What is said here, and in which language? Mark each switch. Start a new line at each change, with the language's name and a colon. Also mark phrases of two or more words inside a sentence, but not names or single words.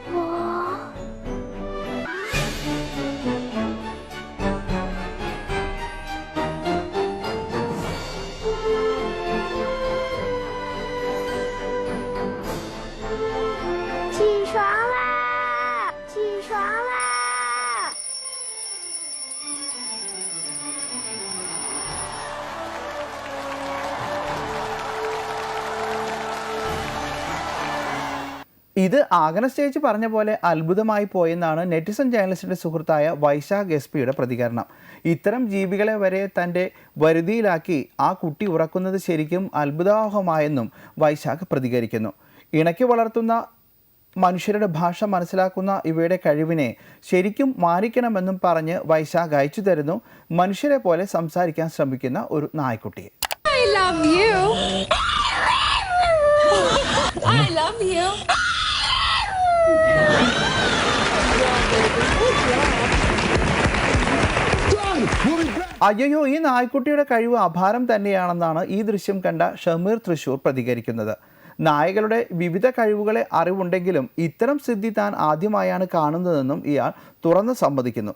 Chinese: 起床啦！起床啦！
Malayalam: ഇത് ആഗ്നസ് ചേച്ചി പറഞ്ഞ പോലെ അത്ഭുതമായി പോയെന്നാണ്
English: netizen journalist
Malayalam: സുഹൃത്തായ വൈശാഖ് എസ് പിയുടെ പ്രതികരണം. ഇത്തരം ജീവികളെ വരെ തൻ്റെ വരുതിയിലാക്കി ആ കുട്ടി ഉറക്കുന്നത് ശരിക്കും അത്ഭുതാവഹമായെന്നും വൈശാഖ് പ്രതികരിക്കുന്നു. ഇണക്കി വളർത്തുന്ന മനുഷ്യരുടെ ഭാഷ മനസ്സിലാക്കുന്ന ഇവയുടെ കഴിവിനെ ശരിക്കും മാനിക്കണമെന്നും പറഞ്ഞ് വൈശാഖ് അയച്ചു തരുന്നു മനുഷ്യരെ പോലെ സംസാരിക്കാൻ ശ്രമിക്കുന്ന ഒരു നായ്ക്കുട്ടിയെ.
English: I love you. I love you.
Malayalam: അയ്യോ, ഈ നായ്ക്കുട്ടിയുടെ കഴിവ് അപാരം തന്നെയാണെന്നാണ് ഈ ദൃശ്യം കണ്ട ഷമീർ തൃശൂർ പ്രതികരിക്കുന്നത്. നായകളുടെ വിവിധ കഴിവുകളെ അറിവുണ്ടെങ്കിലും ഇത്തരം സിദ്ധി താൻ ആദ്യമായാണ് കാണുന്നതെന്നും ഇയാൾ തുറന്ന് സമ്മതിക്കുന്നു.